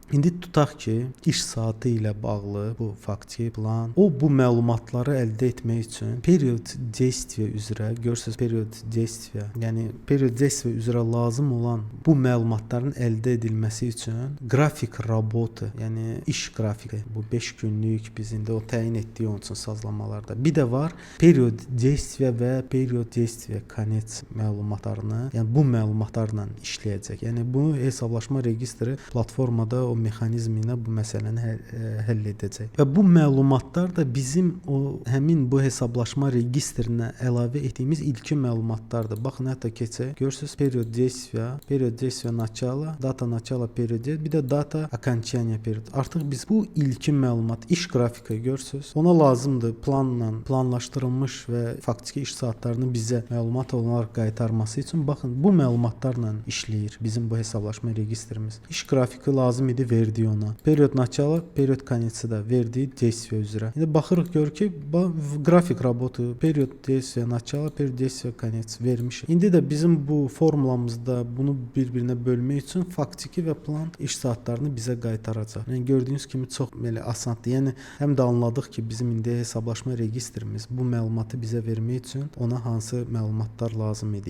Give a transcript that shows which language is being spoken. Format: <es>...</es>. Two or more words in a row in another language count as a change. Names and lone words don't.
<az>İndi tutaq ki, iş saatı ilə bağlı bu faktiki plan, o bu məlumatları əldə etmək üçün</az> <ru>период действия</ru> <az>üzrə, görürsüz</az> <ru>период действия,</ru> <az>yəni</az> <ru>период действия</ru> <az>üzrə lazım olan bu məlumatların əldə edilməsi üçün</az> <ru>график работы,</ru> <az>yəni iş qrafiki, bu 5 günlük biz indi o təyin etdiyi onun üçün sazlamalarda. Bir də var</az> <ru>период действия</ru> <az>və</az> <ru>период действия конец</ru> <az>məlumatlarını, yəni bu məlumatlarla işləyəcək. Yəni bu hesablaşma registri platformada o mexanizmi ilə bu məsələni həll edəcək. Və bu məlumatlar da bizim o həmin bu hesablaşma registrinə əlavə etdiyimiz ilkin məlumatlardır. Baxın, hətta keçək. Görürsüz</az> <ru>период действия начало, дата начало период,</ru> <az>bir də</az> <ru>дата окончания период.</ru> <az>Artıq biz bu ilkin məlumat, iş qrafiki görürsüz. Ona lazımdır planla planlaşdırılmış və faktiki iş saatlarını bizə məlumat olaraq qaytarması üçün baxın bu məlumatlarla işləyir bizim bu hesablaşma registrimiz. İş qrafiki lazım idi, verdi ona.</az> <ru>Период начало, период конец</ru> <az>da verdi действия üzrə. İndi baxırıq görür ki,</az> <ru>график работы, период действия начало, период действия конец</ru> <az>vermiş. İndi də bizim bu formulamızda bunu bir-birinə bölmək üçün faktiki və plan iş saatlarını bizə qaytaracaq. Yəni gördüyünüz kimi çox belə asandır. Yəni həm də anladıq ki, bizim indi hesablaşma registrimiz bu məlumatı bizə vermək üçün ona hansı məlumatlar lazım idi?</az>